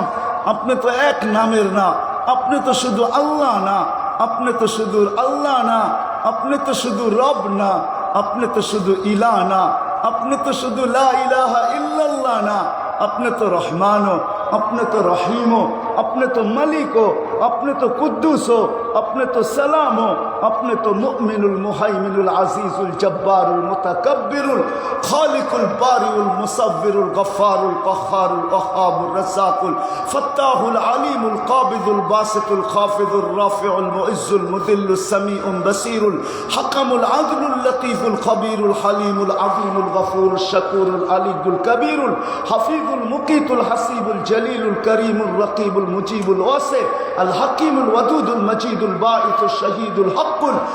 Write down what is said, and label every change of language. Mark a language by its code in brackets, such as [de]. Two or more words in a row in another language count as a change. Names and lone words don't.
[bn] আপনি তো এক নামের না, আপনি তো শুধু আল্লাহ না, আপনি তো শুধু আল্লাহ না, আপনি তো শুধু রব না, আপনি তো শুধু ইলাহ না, আপনি তো শুধু [ar] لا إله إلا الله [bn] না, আপনি তো রহমানও, আপনি তো রহিমও, আপনি তো মালিকও, আপনি তো কুদ্দুসও, আপনি তো সালামও, আপনি তো মুমিনুল মুহাইমিনুল আজিজুল জব্বারুল মুতাকাব্বিরুল খালিকুল বারিউল মুসাব্বিরুল গফফারুল কহ্হারুল ওয়াহ্হাবুর রাজ্জাকুল ফাত্তাহুল আলিমুল কাবিদুল বাসিতুল খাফিদুর রাফিউল মুইজ্জুল মুদিল্লুস সামিউল বাসিরুল হাকামুল আদলুল লতীফুল খবীরুল হালিমুল আযীমুল গফুরুশ শাকুরুল আলিয়ুল কবীরুল হাফিজুল মুকিতুল হাসিবুল জলিলুল করিমুল রকিবুল মুজিবুল ওয়াসি আল হাকিমুল ওয়াদুদুল মজিদুল বাঈসুশ শহীদুল হকুল